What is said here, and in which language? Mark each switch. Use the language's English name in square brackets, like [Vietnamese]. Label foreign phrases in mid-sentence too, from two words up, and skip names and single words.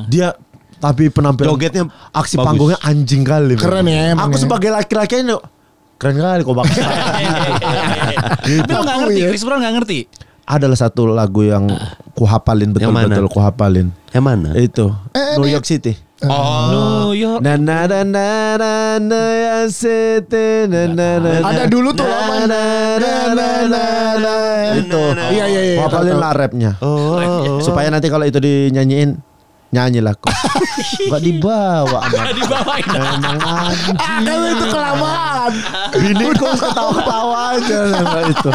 [Indonesian] Dia tapi penampilan Jogetnya aksi bagus. panggungnya anjing kali. Keren ya emang Aku ya. sebagai laki-laki ini keren kali kok bangsa. Tapi lo nggak ngerti, ya. Chris Brown nggak ngerti. Adalah satu lagu yang kuhafalin Yang mana? betul-betul kuhafalin. Yang mana? Itu New York City. New York. Na na na na na na ya City na na na. Ada dulu tuh lama. na na na na na. Itu. Iya. Kuhafalin lah rapnya. Oh. Supaya nanti kalau itu dinyanyiin nyanyilah kok. Gak dibawa. Nggak dibawain. Emang anjing. Kalau itu kelamaan. Bini kok ketawa-ketawa aja sama itu.